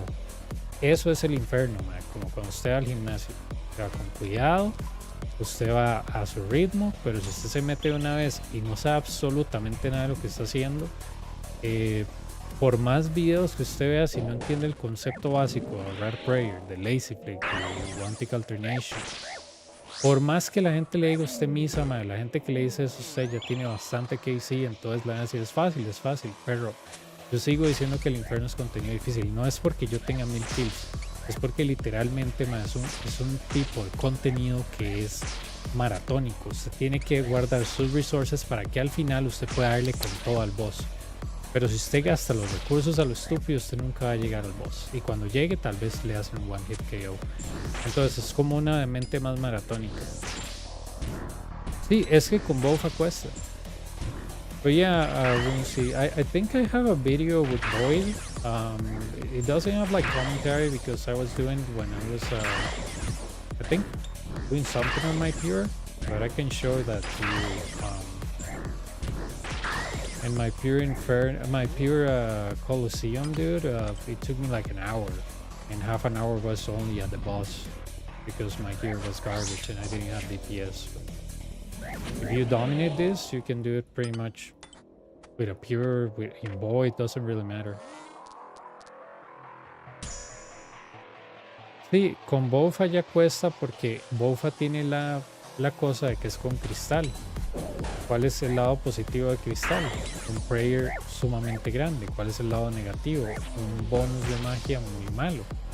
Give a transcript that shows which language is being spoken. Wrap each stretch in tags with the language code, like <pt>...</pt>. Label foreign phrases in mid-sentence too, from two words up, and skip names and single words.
<es>Eso es el infierno, madre, como cuando usted va al gimnasio. Se va con cuidado, usted va a su ritmo, pero si usted se mete una vez y no sabe absolutamente nada de lo que está haciendo, por más videos que usted vea, si no entiende el concepto básico de ahorrar prayer, de</es> <en>lazy flick,</en> <es>de</es> <en>one-tick alternation,</en> <es>por más que la gente le diga a usted misa, madre, la gente que le dice eso, usted ya tiene bastante KC, entonces le van a decir es fácil, pero yo sigo diciendo que el infierno es contenido difícil. No es porque yo tenga 1000 kills, es porque literalmente, man, es un tipo de contenido que es maratónico. Usted tiene que guardar sus resources para que al final usted pueda darle con todo al boss. Pero si usted gasta los recursos a lo estúpido, usted nunca va a llegar al boss. Y cuando llegue, tal vez le hacen un</es> <en>one hit KO.</en> <es>Entonces es como una mente más maratónica. Sí, es que con BOFA cuesta.</es> <en>But yeah, we'll see. I think I have a video with Boyd. It doesn't have like commentary because I was doing when I was, I think, doing something on my pure. But I can show that to you. And my pure Colosseum, dude. It took me like an hour, and half an hour was only at the boss because my gear was garbage and I didn't have DPS. If you dominate this, you can do it pretty much with a pure, in Void, doesn't really matter.</en> <es>Sí, con BOFA ya cuesta porque BOFA tiene la cosa de que es con cristal. ¿Cuál es el lado positivo de cristal? Un prayer sumamente grande. ¿Cuál es el lado negativo? Un bonus de magia muy malo.</es>